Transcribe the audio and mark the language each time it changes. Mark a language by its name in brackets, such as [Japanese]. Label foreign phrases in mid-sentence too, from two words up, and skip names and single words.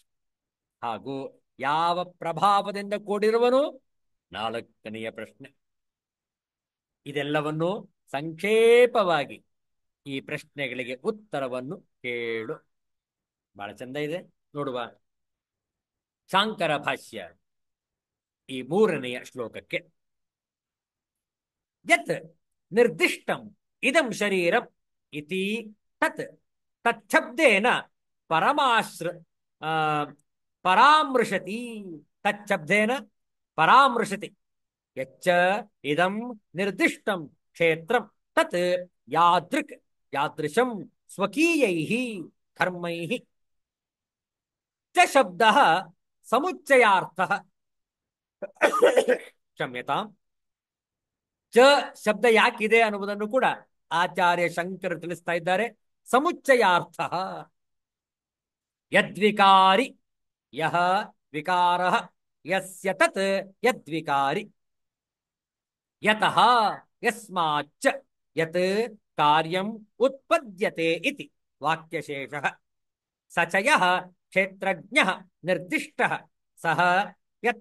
[Kannada] ಹಾಗೂ ಯಾವ ಪ್ರಭಾವದಿಂದ ಕೂಡಿರುವನು, ನಾಲ್ಕನೆಯ ಪ್ರಶ್ನೆ. ಇದೆಲ್ಲವನ್ನು ಸಂಕ್ಷೇಪವಾಗಿ ಈ ಪ್ರಶ್ನೆಗಳಿಗೆ ಉತ್ತರವನ್ನು ಕೇಳು. ಬಹಳ ಚಂದ ಇದೆ ನೋಡುವ. ಶಾಂಕರ ಭಾಷ್ಯ ಈ ಮೂರನೆಯ ಶ್ಲೋಕಕ್ಕೆ. [Sanskrit] ಯತ್ ನಿರ್ದಿಷ್ಟಂ ಇದಂ ಶರೀರಂ ಇತಿ ತತ್ ತಚ್ಛಬ್ದೇನ ಪರಾಮೃಶತಿ. ತಚ್ಛಬ್ದೇನ ಪರಾಮೃಶತಿ. ಯಚ್ಚ ಇದಂ ನಿರ್ದಿಷ್ಟಂ ಕ್ಷೇತ್ರಂ ತತ್ ಯಾದೃಕ್ ಯಾದೃಶಂ ಸ್ವಕೀಯೈಃ ಕರ್ಮೈಃ ಚ ಶಬ್ದಃ ಸಮುಚ್ಚಯಾರ್ಥಃ. ಕ್ಷಮ್ಯತಾಂ. [Kannada] ಚ ಶಬ್ದ ಯಾಕಿದೆ ಅನ್ನುವುದನ್ನು ಕೂಡ ಆಚಾರ್ಯ ಶಂಕರ ತಿಳಿಸ್ತಾ ಇದ್ದಾರೆ. [Sanskrit] ಸಮುಚ್ಚಯಾರ್ಥ. ಯದ್ವಿಕಾರಿ ಯಹ ವಿಕಾರಃ ಯಸ್ಯ ತತ್ ಯದ್ವಿಕಾರಿ ಯತಃ ಯಸ್ಮಾಚ್ಚ ಯತ್ ಕಾರ್ಯಂ ಉತ್ಪದ್ಯತೆ ಇತಿ ವಾಕ್ಯಶೇಷಃ. ಸ ಚ ಯಃ ಕ್ಷೇತ್ರಜ್ಞಃ ನಿರ್ದಿಷ್ಟಃ ಸಹ ಯತ್